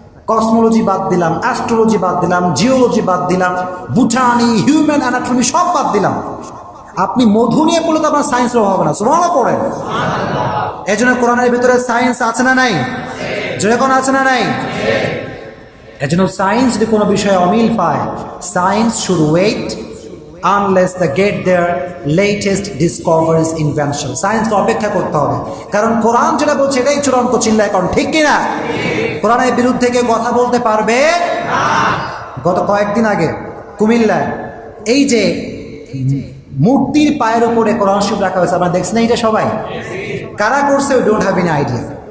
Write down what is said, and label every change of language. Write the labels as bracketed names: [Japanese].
[Bangla] Cosmology বাদ দিলাম, astrology বাদ দিলাম, জিওলজি বাদ দিলাম, বুটানি, হিউম্যান অ্যানাটমি সব বাদ দিলাম। আপনি মধু নিয়ে পড়লে তো আপনার সায়েন্সের অভাব না। সুবহানাল্লাহ পড়েন। এই জন্য কোরআনের ভিতরে সায়েন্স আছে না নাই? যেরকম আছে না নাই? এজন্য সায়েন্স যদি কোনো বিষয়ে অমিল পায়, [English] Science should wait unless they get their latest discoveries, invention. [Bangla] সায়েন্সকে অপেক্ষা করতে হবে, কারণ কোরআন যেটা বলছে এটাই চূড়ান্ত চিল্লায় কারণ ঠিক কিনা? কোরআনের বিরুদ্ধে কেউ কথা বলতে পারবে না। গত কয়েকদিন আগে কুমিল্লায় এই যে মূর্তির পায়ের উপরে কোরআন শরীফ রাখা হয়েছে, আপনারা দেখছেন এটা সবাই? কারা করছে? [English] We don't have any idea.